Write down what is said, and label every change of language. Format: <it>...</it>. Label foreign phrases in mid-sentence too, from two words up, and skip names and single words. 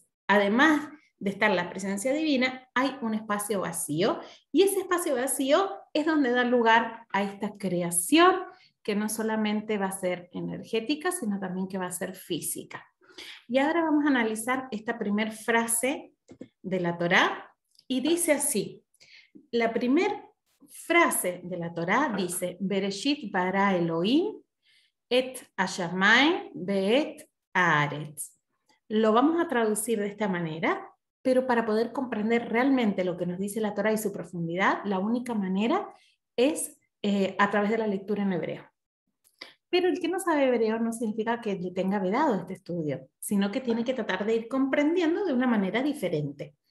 <es>Además de estar la presencia divina, hay un espacio vacío, y ese espacio vacío es donde da lugar a esta creación, que no solamente va a ser energética, sino también que va a ser física. Y ahora vamos a analizar esta primera frase de la Torá, y dice así. La primera frase de la Torá dice:</es> <he>בראשית ברא אלהים את השמים ואת הארץ.</he> <es>Lo vamos a traducir de esta manera, pero para poder comprender realmente lo que nos dice la Torá y su profundidad, la única manera es a través de la lectura en hebreo. Pero el que no sabe hebreo no significa que le tenga vedado este estudio, sino que tiene que tratar de ir comprendiendo de una manera diferente.</es>